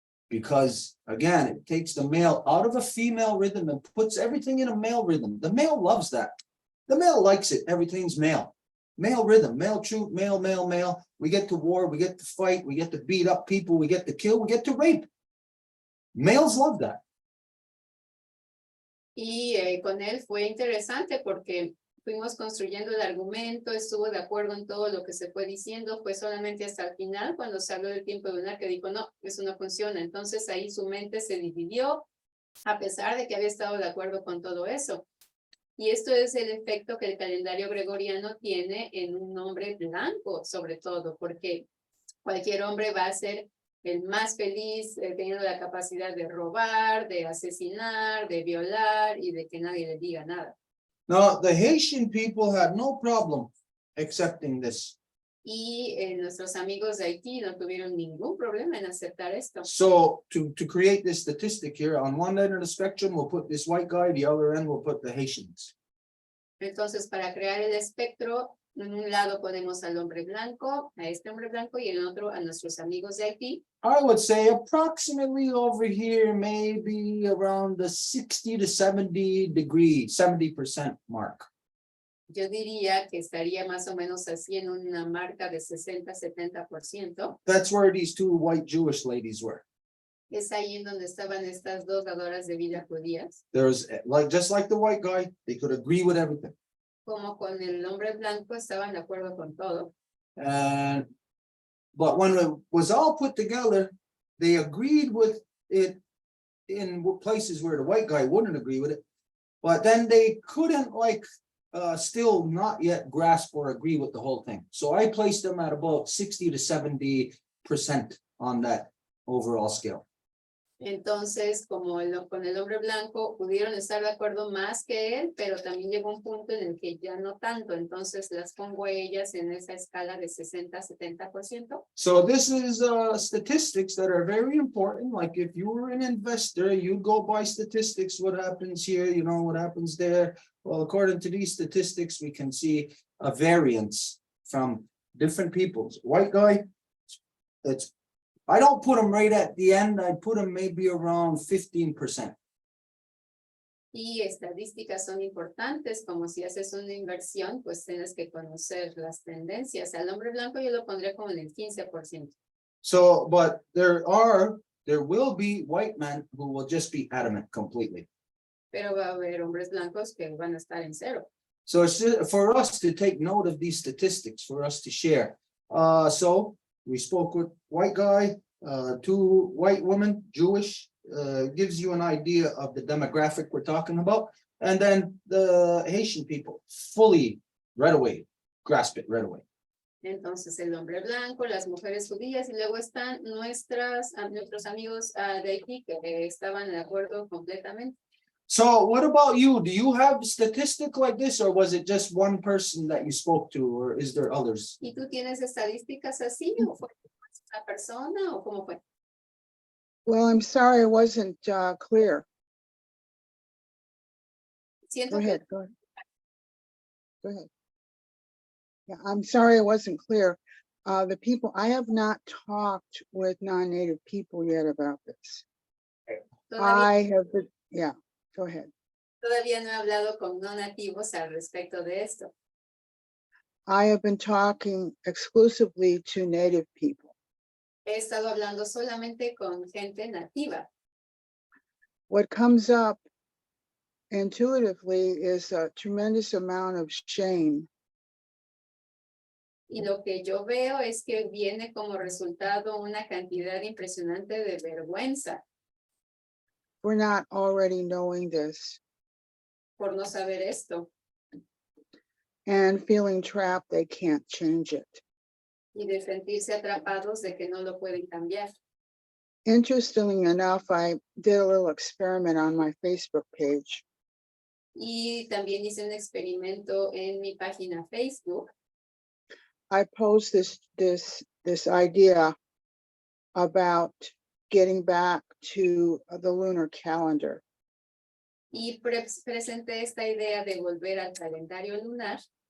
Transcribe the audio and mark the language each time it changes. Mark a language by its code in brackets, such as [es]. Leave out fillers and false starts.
[en] Because again, it takes the male out of a female rhythm and puts everything in a male rhythm. The male loves that. The male likes it. Everything's male. Male rhythm, male truth, male, male, male. We get to war, we get to fight, we get to beat up people, we get to kill, we get to rape. Males love that. [es] Y con él fue interesante porque fuimos construyendo el argumento, estuvo de acuerdo en todo lo que se fue diciendo, fue solamente hasta el final cuando se habló del tiempo lunar que dijo, no, eso no funciona. Entonces ahí su mente se dividió, a pesar de que había estado de acuerdo con todo eso. Y esto es el efecto que el calendario gregoriano tiene en un hombre blanco, sobre todo, porque Cualquier hombre va a ser el más feliz, teniendo la capacidad de robar, de asesinar, de violar y de que nadie le diga nada. [en] Now, the Haitian people had no problem accepting this. [es] Y nuestros amigos de Haití no tuvieron ningún problema en aceptar esto. [en] So to create this statistic here, on one end of the spectrum, we'll put this white guy, the other end, we'll put the Haitians. [es] Entonces, para crear el espectro, en un lado ponemos al hombre blanco, a este hombre blanco, y en el otro a nuestros amigos de Haití. [en] I would say approximately over here, maybe around the 60 to 70% mark. [es] Yo diría que estaría más o menos así en una marca de 60-70%. [en] That's where these two white Jewish ladies were. [es] Es ahí en donde estaban estas dos dadoras de vida judías. [en] There's just like the white guy, they could agree with everything. [es] Como con el hombre blanco estaban de acuerdo con todo. [en] But when it was all put together, they agreed with it in places where the white guy wouldn't agree with it. But then they couldn't still not yet grasp or agree with the whole thing. So I placed them at about 60 to 70% on that overall scale. [es] Entonces, como con el hombre blanco pudieron estar de acuerdo más que él, pero también llegó un punto en el que ya no tanto. Entonces las pongo a ellas en esa escala de 60-70%. [en] So this is statistics that are very important. Like if you were an investor, you go by statistics, what happens here, you know, what happens there. Well, according to these statistics, we can see a variance from different peoples. White guy, I don't put them right at the end. I put them maybe around 15%. [es] Y estadísticas son importantes, como si haces una inversión, pues tienes que conocer las tendencias. Al hombre blanco yo lo pondré como en el 15%. [en] So, but there will be white men who will just be adamant completely. [es] Pero va a haber hombres blancos que van a estar en cero. [en] So it's just for us to take note of these statistics, for us to share. So we spoke with white guy, two white women, Jewish, gives you an idea of the demographic we're talking about. And then the Haitian people fully right away, grasp it right away. Entonces el hombre blanco, las mujeres judías y luego están nuestros amigos de Haití que estaban de acuerdo completamente. So what about you? Do you have a statistic like this, or was it just one person that you spoke to, or is there others? [es] ¿Y tú tienes estadísticas así o fue una persona o cómo fue? [en] Well, I'm sorry I wasn't clear. [es] Siento [en] Go [es] que [en] ahead, go ahead. Go ahead. Yeah, I'm sorry I wasn't clear. The people, I have not talked with non-native people yet about this. I have been, yeah, go ahead. [es] Todavía no he hablado con no nativos al respecto de esto. [en] I have been talking exclusively to native people. [es] He estado hablando solamente con gente nativa. [en] What comes up intuitively is a tremendous amount of shame. [es] Y lo que yo veo es que viene como resultado una cantidad impresionante de vergüenza [en] We're not already knowing this [es] por no saber esto [en] and feeling trapped they can't change it. [es] y de sentirse atrapados de que no lo pueden cambiar. [en] Interestingly enough, I did a little experiment on my Facebook page. [es] Y también hice un experimento en mi página Facebook. [en] I posed this idea about getting back to the lunar calendar. [es] Y presenté esta idea de volver al calendario lunar.